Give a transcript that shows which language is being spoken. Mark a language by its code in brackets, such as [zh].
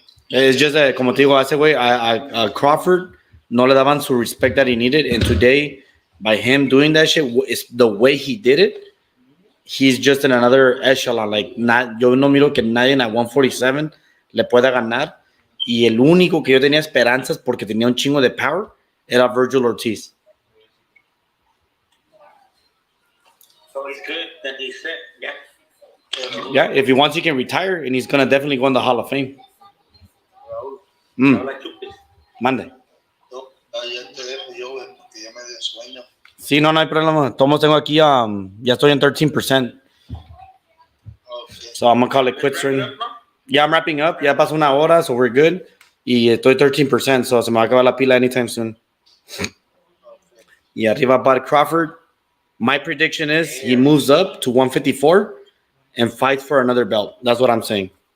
[en] It's just that, [es] como te digo, a ese güey, a Crawford, no le daban su [en] respect that he needed. And today, by him doing that shit, it's the way he did it, he's just in another echelon. [es] Like, yo no miro que nadie en a 147 le pueda ganar. Y el único que yo tenía esperanzas porque tenía un chingo de power era Virgil Ortiz. [en] So he's good, then he's set, yeah. Yeah, if he wants, he can retire, and he's gonna definitely go in the Hall of Fame. [es] Habla chupes. Mande. No, ya te dejo yo, güey, porque ya me dio sueño. Sí, no hay problema. Todos tengo aquí, ya estoy en 13%. [en] Okay. So I'm gonna call it quits right now. Yeah, I'm wrapping up. [es] Ya pasó una hora, [en] so we're good. [es] Y estoy 13%, so se me va a acabar la pila [en] anytime soon. [es] Y arriba Bud Crawford. [en] My prediction is he moves up to 154 and fights for another belt. That's what I'm saying.